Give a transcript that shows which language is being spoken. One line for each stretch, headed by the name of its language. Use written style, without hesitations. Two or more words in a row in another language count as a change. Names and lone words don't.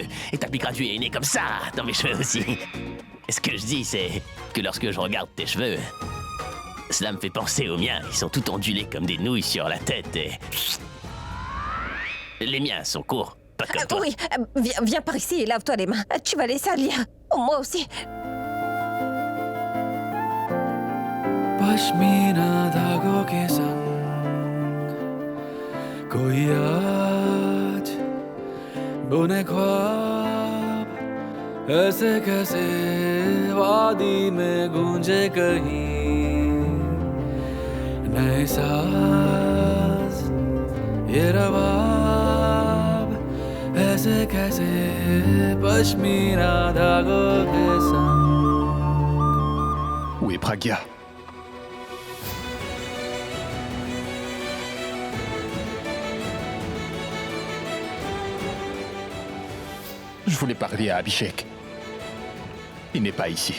French: Et t'appliqueras du henné comme ça dans mes cheveux aussi. Et ce que je dis, c'est que lorsque je regarde tes cheveux, cela me fait penser aux miens. Ils sont tout ondulés comme des nouilles sur la tête et... Les miens sont courts, pas comme toi. Oui, viens par ici et lave-toi les mains. Tu vas les salir. Oh, moi aussi.
Hindi: पश्मीना धागों के संग कोई आज बुने ख्वाब ऐसे कैसे वादी में गूंजे कहीं नए साज ये रवाब ऐसे कैसे पश्मीना धागों के संग।
French: Où est Pragya? Je voulais parler à Abhishek. Il n'est pas ici.